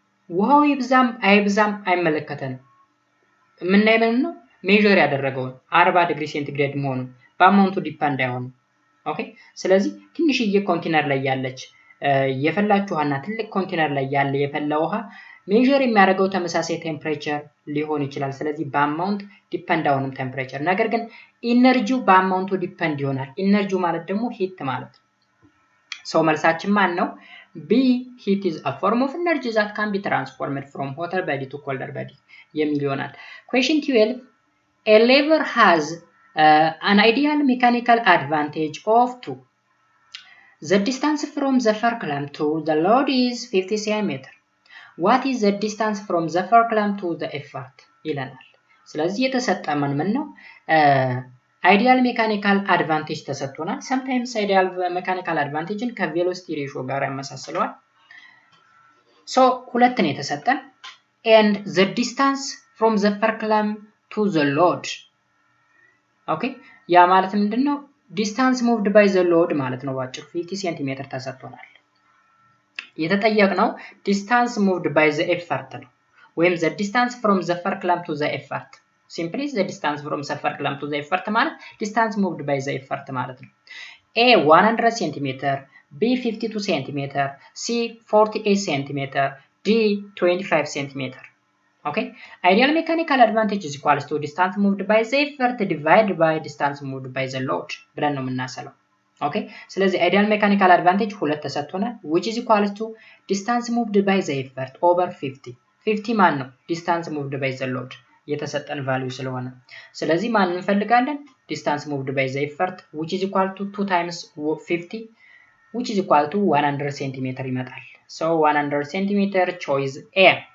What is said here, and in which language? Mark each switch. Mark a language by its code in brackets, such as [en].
[am] ውሃው ይብዛም አይብዛም አይመለከተንም። የምናየው ነው ሜዠር ያደረገው 40 ዲግሪ ሴንቲግሬድ መሆኑን በአማውንቱ ዲፔንድ አይሆንም። ኦኬ ስለዚህ ትንሽዬ ኮንቴነር ላይ ያለች የፈላች ውሃና ትልቅ ኮንቴነር ላይ ያለ የፈላ ውሃ ሜዠር የሚያደርገው ተመሳሳይ ቴምፕሬቸር ሊሆን ይችላል። ስለዚህ በአማውንት ዲፔንድ አይሆንም ቴምፕሬቸር። ነገር ግን ኢነርጂው በአማውንቱ ዲፔንድ ይሆናል። ኢነርጂው ማለት ደግሞ ሂት ማለት ነው። ሰው መልሳችን ማን ነው? [en] ቢ ሂት is a form of energy that can be transformed from hotter body to colder body [am] የሚል ይሆናል። [en] question 12 a lever has an ideal mechanical advantage of 2. The distance from the fulcrum to the load is 50 cm. What is the distance from the fulcrum to the effort [am] ይለናል። ስለዚህ የተሰጠመን ምን ነው? አይዲያል ሜካኒካል አድቫንቴጅ ተሰጥቶናል። sometimes አይዲያል ሜካኒካል አድቫንቴጅን ከቬሎሲቲ ሬሾ ጋር ያመሳስለዋል። ሁለት ነው የተሰጠን [en] and the distance from the fulcrum to the load [am] ኦኬ ያ ማለት ምንድነው? [en] ዲስታንስ moved by the load [am] ማለት ነው። ባጭሩ 50 ሴንቲሜትር ተሰጥቶናል። የተጠየቅነው ዲስታንስ [en] moved by the effort ነው ወይም the distance from the fulcrum to the effort simply the distance from the fulcrum to the effort ማለት distance moved by the effort ማለት ነው። A 100 cm B 52 cm C 48 cm D 25 cm okay ideal mechanical advantage is equals to distance moved by the effort divided by distance moved by the load [am] ብለን ነው የምናሰለው። ኦኬ ስለዚህ [en] አይዲያል ሜካኒካል አድቫንቴጅ ሁለት ተሰጥቶናል which is equals to distance moved by the effort over 50 [am] ማን ነው? [en] distance moved by the load [am] የተሰጠን ቫልዩ ስለሆነ ስለዚህ ማን እንፈልጋለን? [en] distance moved by the effort which is equal to 2 times 50 which is equal to 100 cm [am] ይመጣል። [en] so 100 cm choice A.